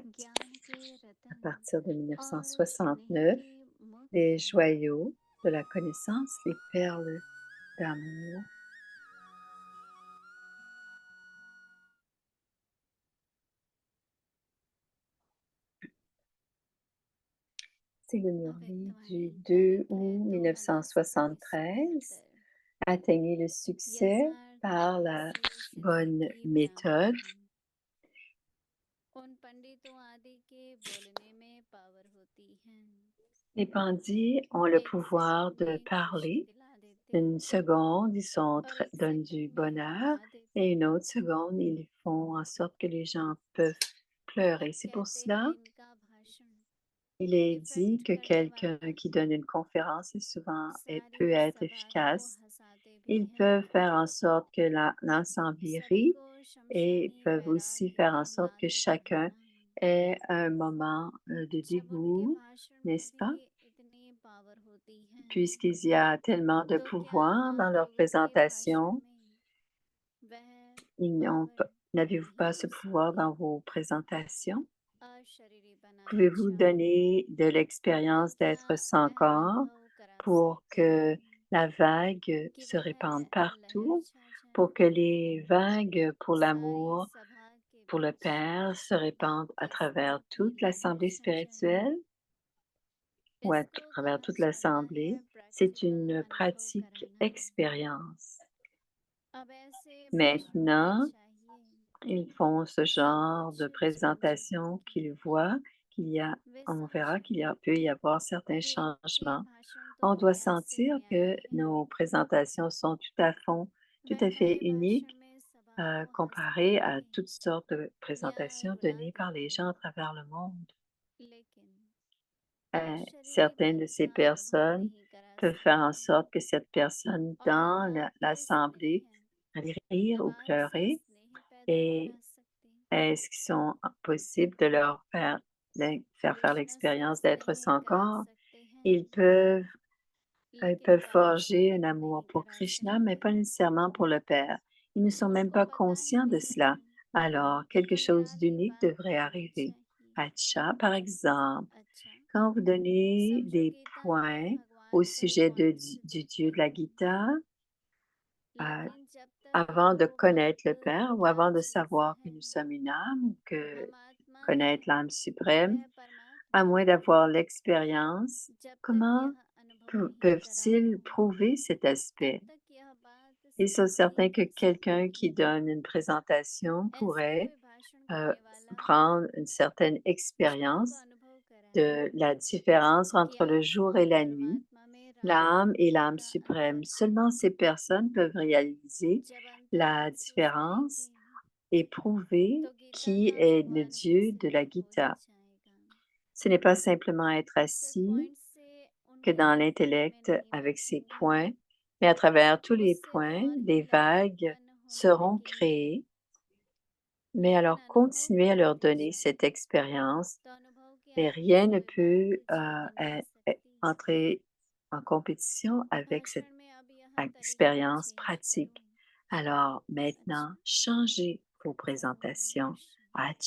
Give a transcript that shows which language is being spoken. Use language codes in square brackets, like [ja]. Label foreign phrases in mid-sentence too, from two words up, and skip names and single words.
[hi] ज्ञान के [fr] à [hi] रतन [fr] partir de [hi] और स्नेह [fr] 1969, [hi] के [fr] les [hi] मुक्त [fr] joyaux de la connaissance, les perles d'amour. C'est le Murli du [hi] अव्यक्तवाणी [fr] 2 [hi] पवित्र [fr] août 1973. [hi] 2077 [fr] Atteignez le succès [hi] यथार्थ [fr] par la [hi] मनसी [fr] bonne [hi] सिद्धि [fr] méthode. [hi] ब्रह्म उन पंडितों आदि के बोलने में पावर होती है [fr] Les pandits ont le [hi] एक [fr] pouvoir [hi] सेकंड [fr] de [hi] में खुशी [fr] parler. [hi] दिला देते [fr] Une seconde, [hi] और एक [fr] donnent du [hi] सेकंड में [fr] bonheur [hi] रुला [fr] et [hi] देते [fr] une autre seconde, ils font en sorte que les gens peuvent pleurer. C'est pour [hi] कहते हैं [fr] cela, [hi] इनका भाषण [fr] il est dit [hi] इफेक्ट [fr] que [hi] करने [fr] quelqu'un [hi] वाला [fr] qui donne une conférence est souvent peut [hi] सारी [fr] être [hi] सभा को [fr] efficace. [hi] हंसाते भी [fr] Ils [hi] हैं [fr] peuvent faire en sorte que l'ensemble [hi] सभी [fr] rit [hi] को [fr] et [hi] शमशानी [fr] peuvent aussi [hi] वैराग्य [fr] faire en [hi] में [fr] sorte [hi] ला [fr] que [hi] देते हैं [fr] chacun [hi] ना [fr] est un moment de [hi] जब उनके [fr] dégoût, [hi] भाषण में [fr] n'est-ce pas? [hi] भी इतनी पावर होती है [fr] Puisqu'il y a tellement de [hi] तो क्या [fr] pouvoir dans [hi] आप [fr] leur [hi] लोगों के भाषण [fr] présentation, [hi] में वह [fr] ils n'ont [hi] पावर [fr] n'avez-vous pas [hi] नहीं [fr] ce [hi] हो [fr] pouvoir [hi] सकती [fr] dans vos présentations? [hi] अशरीरी बनाना [fr] Pouvez-vous [hi] चाहूँ [fr] donner de [hi] तो [fr] l'expérience [hi] क्या [fr] d'être sans [hi] वह [fr] corps [hi] अनुभव करा [fr] pour [hi] सकते [fr] que [hi] हैं [fr] la vague [hi] कि [fr] se [hi] वह [fr] répande [hi] लहर [fr] partout, [hi] छा [fr] pour [hi] जाए [fr] que les vagues pour [hi] सारी [fr] l'amour, [hi] सभा के [fr] pour le [hi] बीच [fr] Père se répandent à [hi] कैसे [fr] travers toute [hi] लहर [fr] l'assemblée [hi] छा जाए [fr] spirituelle ou à [hi] इसको [fr] travers [hi] कहा [fr] toute [hi] जाता है [fr] l'assemblée? C'est [hi] प्रैक्टिकल [fr] une [hi] अनुभव [fr] pratique [hi] कराना [fr] expérience. [hi] अब ऐसे भाषण होने [fr] Maintenant, [hi] चाहिए [fr] ils font ce [hi] सब [fr] genre [hi] कुछ [fr] de [hi] छोड़ [fr] présentation [hi] करके [fr] qu'ils voient qu'il y a, [hi] वे [fr] on verra [hi] समझें [fr] qu'il peut y avoir certains [hi] कि इनके [fr] changements. [hi] भाषण तो [fr] On doit [hi] दुनिया से [fr] sentir que [hi] न्यारे हैं [fr] nos présentations sont tout [hi] वह [fr] à fait [hi] अपने [fr] uniques [hi] भाषण में सभा को हंसा [fr] comparées à [hi] देंगे [fr] toutes sortes de [hi] या [fr] présentations [hi] रुला [fr] données par les [hi] देंगे [fr] gens à travers le monde. [hi] लेकिन [fr] Certaines de [hi] अशरीरीपन [fr] ces [hi] का अनुभव [fr] personnes [hi] नहीं करा [fr] peuvent faire en [hi] सकते [fr] sorte que cette personne [hi] और न [fr] dans [hi] आपके स्नेह [fr] l'assemblée [hi] है [fr] allait rire ou [hi] आप से [fr] pleurer [hi] स्नेह पैदा [fr] et [hi] करा सकते [fr] est-ce qu'ils sont possible de leur faire [hi] कृष्ण से [fr] l'expérience d'être [hi] स्नेह [fr] sans [hi] करा [fr] corps? [hi] सकते हैं [fr] Ils peuvent, ils [hi] लेकिन [fr] peuvent [hi] बाप से [fr] forger un amour [hi] नहीं [fr] pour [hi] करा [fr] Krishna, mais [hi] सकते [fr] pas nécessairement pour le Père. Ils ne sont même [hi] उसको [fr] pas [hi] पता ही [fr] conscients de [hi] नहीं [fr] cela. [hi] है [fr] Alors, [hi] कि [fr] quelque chose [hi] हरियाली [fr] d'unique [hi] बाग [fr] devrait [hi] होनी [fr] arriver. [hi] चाहिए [fr] Acha, par exemple, [hi] अच्छा [fr] quand vous donnez [hi] समझो [fr] des [hi] गीता में [fr] points au [hi] भगवान पर [fr] sujet [hi] पॉइंट्स [fr] du Dieu [hi] देते [fr] de la [hi] हैं [fr] Gita, euh, [hi] लेकिन जब तक [fr] avant de [hi] वो [fr] connaître [hi] बात [fr] le Père ou [hi] क्या [fr] avant de [hi] चीज़ [fr] savoir que [hi] है [fr] nous sommes une âme ou que [hi] हम आत्मा [fr] connaître [hi] हैं [fr] l'âme suprême, [hi] वह [fr] à [hi] परमात्मा [fr] moins [hi] है [fr] d'avoir l'expérience, [hi] जब तक [fr] comment [hi] यह अनुभव नहीं करा [fr] peuvent-ils [hi] हो [fr] prouver cet [hi] तब [fr] aspect? [hi] तक यह बात [fr] Ils sont [hi] समझी [fr] certains que [hi] नहीं [fr] quelqu'un qui [hi] जाएगी [fr] donne une présentation [hi] ऐसा [fr] pourrait [hi] कोई भाषण करने वाला [fr] prendre une certaine [hi] जिसको [fr] expérience [hi] अनुभव कराए [fr] de la différence [hi] कि [fr] entre le jour [hi] आत्मा [fr] et la nuit, [hi] परमात्मा में [fr] l'âme et [hi] राजनीति [fr] l'âme [hi] का [fr] suprême. [hi] अनुभव [fr] Seulement ces [hi] कराए [fr] personnes peuvent réaliser [hi] जब अंतर [fr] la [hi] महसूस [fr] différence [hi] करेंगे [fr] et prouver [hi] तो गीता [fr] qui [hi] का [fr] est le [hi] भगवान ही [fr] Dieu de la [hi] सिद्ध हो [fr] Gita. [hi] जाएगा [fr] Ce n'est pas simplement être [hi] सिर्फ [fr] assis [hi] पॉइंट से [fr] que [hi] उनकी [fr] dans [hi] जिंदगी में [fr] l'intellect [hi] नहीं [fr] avec ses [hi] बदलेंगे [fr] points, mais à travers tous les [hi] उससे [fr] points, [hi] और भी [fr] des [hi] लहरें [fr] vagues [hi] उत्पन्न होने [fr] seront [hi] लगेंगी [fr] créées, mais [hi] लेकिन [fr] alors [hi] अनुभव [fr] continuez à leur [hi] करते [fr] donner cette [hi] जाएं [fr] expérience [hi] तो अनुभव की [fr] et [hi] आग [fr] rien [hi] से [fr] ne [hi] वे बात [fr] peut [hi] जीत नहीं सकती [fr] entrer en compétition avec cette [hi] भाषण में अब यह तरीका [fr] expérience [hi] चेंज [fr] pratique. [hi] करूं [fr] Alors maintenant, [hi] अच्छा [fr] changez vos [hi] ओम [fr] présentations. [hi] शांति